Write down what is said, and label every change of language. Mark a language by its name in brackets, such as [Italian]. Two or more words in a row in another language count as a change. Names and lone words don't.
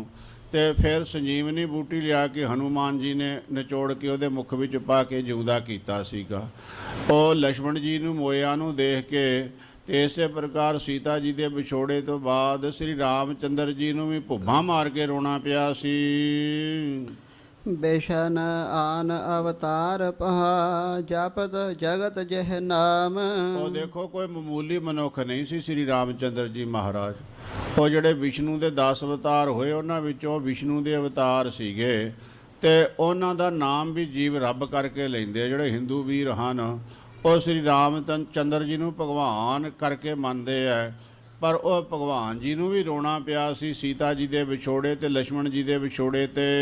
[Punjabi] ਅਤੇ ਫਿਰ ਸੰਜੀਵਨੀ ਬੂਟੀ ਲਿਆ ਕੇ ਹਨੂੰਮਾਨ ਜੀ ਨੇ ਨਿਚੋੜ ਕੇ ਉਹਦੇ ਮੁੱਖ ਵਿੱਚ ਪਾ ਕੇ ਜਿਉਂਦਾ ਕੀਤਾ ਸੀਗਾ। ਉਹ ਲਛਮਣ ਜੀ ਨੂੰ ਮੋਇਆ ਨੂੰ ਦੇਖ ਕੇ, ਅਤੇ ਇਸੇ ਪ੍ਰਕਾਰ ਸੀਤਾ ਜੀ ਦੇ ਵਿਛੋੜੇ ਤੋਂ ਬਾਅਦ ਸ੍ਰੀ ਰਾਮਚੰਦਰ ਜੀ ਨੂੰ ਵੀ ਭੁੱਬਾਂ ਮਾਰ ਕੇ ਰੋਣਾ ਪਿਆ ਸੀ। [Hindi] बेशन आन अवतार पहा जापत जगत जह नाम। [Punjabi] ਉਹ ਦੇਖੋ ਕੋਈ ਮਾਮੂਲੀ ਮਨੁੱਖ ਨਹੀਂ ਸੀ ਸ੍ਰੀ ਰਾਮਚੰਦਰ ਜੀ ਮਹਾਰਾਜ। ਉਹ ਜਿਹੜੇ ਵਿਸ਼ਨੂੰ ਦੇ 10 ਅਵਤਾਰ ਹੋਏ, ਉਹਨਾਂ ਵਿੱਚੋਂ ਵਿਸ਼ਨੂੰ ਦੇ ਅਵਤਾਰ ਸੀਗੇ। ਅਤੇ ਉਹਨਾਂ ਦਾ ਨਾਮ ਵੀ ਜੀਵ ਰੱਬ ਕਰਕੇ ਲੈਂਦੇ। ਜਿਹੜੇ ਹਿੰਦੂ ਵੀਰ ਹਨ ਉਹ ਸ੍ਰੀ ਰਾਮਚੰਦਰ ਜੀ ਨੂੰ ਭਗਵਾਨ ਕਰਕੇ ਮੰਨਦੇ ਹੈ, ਪਰ ਉਹ ਭਗਵਾਨ ਜੀ ਨੂੰ ਵੀ ਰੋਣਾ ਪਿਆ ਸੀ ਸੀਤਾ ਜੀ ਦੇ ਵਿਛੋੜੇ ਤੇ ਲਛਮਣ ਜੀ ਦੇ ਵਿਛੋੜੇ ਤੇ।